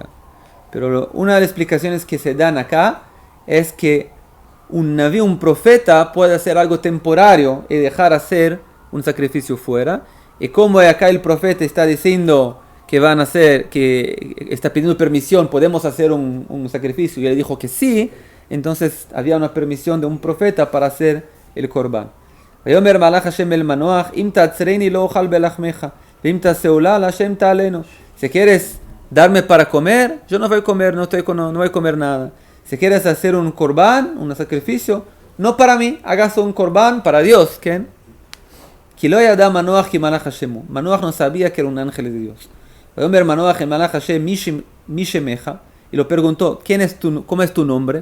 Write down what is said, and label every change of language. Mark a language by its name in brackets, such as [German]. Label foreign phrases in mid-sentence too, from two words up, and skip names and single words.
[Spanish] Pero una de las explicaciones que se dan acá es que un profeta puede hacer algo temporario y dejar hacer un sacrificio fuera. Y como acá el profeta está diciendo que van a hacer, que está pidiendo permisión, podemos hacer un sacrificio, y él dijo que sí, entonces había una permisión de un profeta para hacer el corbán. [Hebrew] ויאמר מלאך השם אל מנוח, אם תעצרני לא אוכל בלחמך, אם תעשה עולה להשם תעלנה. [Spanish] Si quieres darme para comer, yo no voy a comer, no voy a comer nada. Si quieres hacer un corbán, un sacrificio, no para mí, hagas un corbán para Dios. ¿Quién? Manoach no sabía que era un ángel de Dios. Y lo preguntó, ¿quién es tu, ¿cómo es tu nombre?